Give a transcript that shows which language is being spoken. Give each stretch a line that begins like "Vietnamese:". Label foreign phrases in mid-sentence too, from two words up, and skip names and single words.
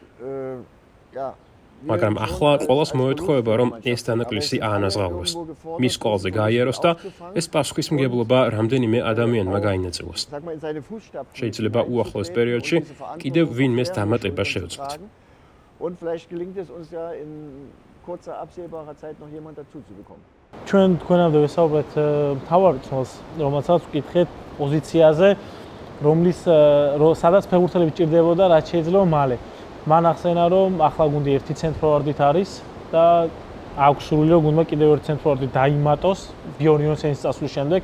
Georgian: მაგრამ ახლა ყველას მოეთხოვება, რომ ეს დანაკლისი აანაზღაუროს. მის კვალზე გაიაროს და ეს პასუხისმგებლობა რამდენიმე ადამიანმა გაინაწილოს. შეიძლება უახლოეს პერიოდში კიდევ ვინმეს დამატება შევძლოთ.
German: kurzer absehbarer Zeit noch jemand dazu zu bekommen.
Georgian: ჩვენ თქვენამდე ვესაუბრეთ მთავარ წელს, რომელსაც ვკითხეთ პოზიციაზე, სადაც ფეხბურთელები ჭირდებოდა, რაც შეიძლება მალე. მან ახსენა, რომ ახლა გუნდი ერთი ცენტრფორვარდით არის და აქვს სურვილი, რომ გუნდმა კიდევ ერთი ცენტრფორვარდი დაიმატოს ბიორიონსენის წასვლის შემდეგ.